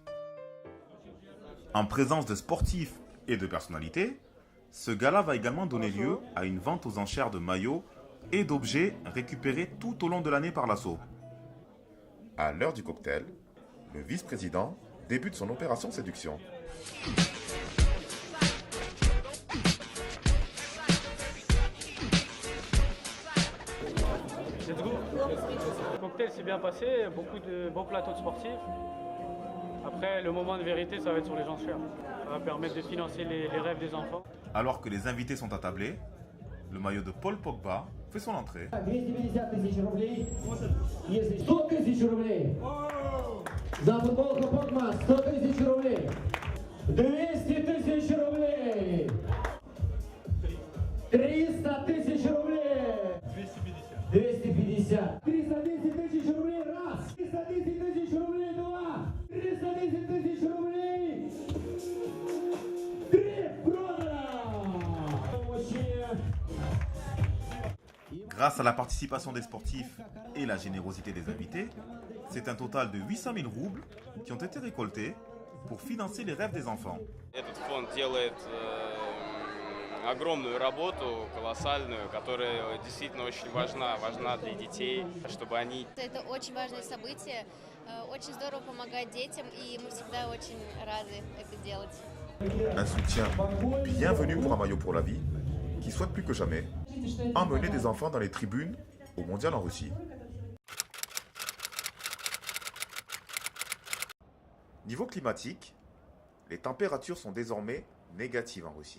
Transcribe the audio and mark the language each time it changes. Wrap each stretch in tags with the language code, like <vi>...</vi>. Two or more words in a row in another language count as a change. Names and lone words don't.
<fr>En présence de sportifs et de personnalités, ce gala va également donner lieu à une vente aux enchères de maillots et d'objets récupérés tout au long de l'année par l'assaut. À l'heure du cocktail, le vice-président débute son opération séduction.</fr> <en>Let's go.</en> <fr>Le cocktail s'est bien passé, beaucoup de beaux plateaux de sportifs. Après, le moment de vérité, ça va être sur les enchères. Ça va permettre de financer les rêves des enfants. Alors que les invités sont attablés, le maillot de Paul Pogba fait son entrée.</fr> <ru>250 тысяч рублей, если 100 тысяч рублей, за футболку Погба 100 тысяч рублей, 200 тысяч рублей, 300 тысяч рублей, 250, 310 тысяч рублей, раз, 310 тысяч рублей, два, 310 тысяч рублей, три, продано!</ru> <fr>Grâce à la participation des sportifs et la générosité des invités, c'est un total de 800 000 roubles qui ont été récoltés pour financer les rêves des enfants.</fr> <ru>Этот фонд делает огромную работу, колоссальную, которая действительно очень важна для детей, чтобы они... Это очень важное событие, очень здорово помогать детям, и мы всегда очень рады это делать.</ru> <fr>Un soutien bienvenu pour Un maillot pour la vie qui souhaite plus que jamais emmener des enfants dans les tribunes au mondial en Russie. Niveau climatique, les températures sont désormais négatives en Russie.</fr>